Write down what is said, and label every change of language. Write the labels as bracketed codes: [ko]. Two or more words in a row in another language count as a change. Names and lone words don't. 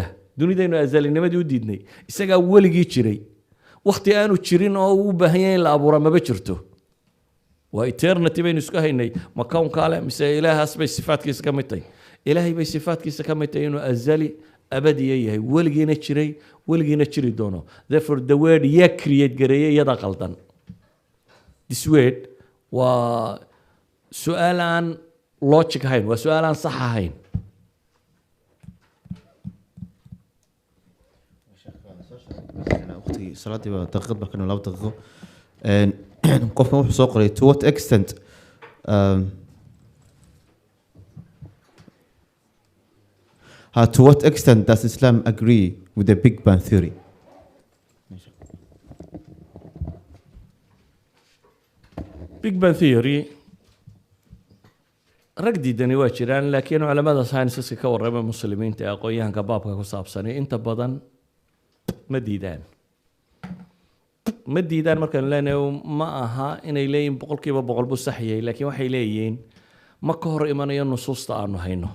[so] dunidaynu azalinimadii u diidnay, isagaa weligii jiray. wakti aanu jirin oo u baahan yahay in la abuura maba jirto. waa eternity baynu isku haynay, ma kownkaa leh mise ilaahaas bay sifaadkiisa ka mid tahay? ilaahay bay sifaadkiisa ka mid tahay inuu azali abadiya yahay, weligiina jiray, weligiina jiri doono. [en] therefore the word [so] yaa create gareeyay iyada qaldan. [en] this word [so] waa su-aal aan logic ahayn, waa su-aal aan sax ahayn. waqtigii salaadii baa daqiiqad baa ka laba daqiiqo. qofkan wuxuu soo qoray [en] to what extent to what extent does Islam agree with the Big Bang theory? big bang theory [so] rag diidani waa jiraan, laakiin culamada scienceska ka warrama muslimiinta ee aqoon-yahanka baabka ku saabsanay inta badan ma diidaan. markaan leenahay ma aha inay leeyihiin boqolkiiba boqol buu sax yahay, laakiin waxay leeyihiin ma ka hor imanayo nusuusta aanu hayno.